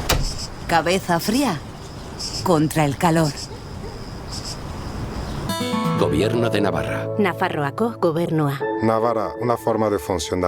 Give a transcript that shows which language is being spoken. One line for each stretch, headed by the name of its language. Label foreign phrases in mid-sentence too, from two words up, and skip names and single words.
Spanish: Cabeza fría contra el calor. Gobierno de Navarra.
Basque: Nafarroako gobernua.
Spanish: Navarra, una forma de funcionar.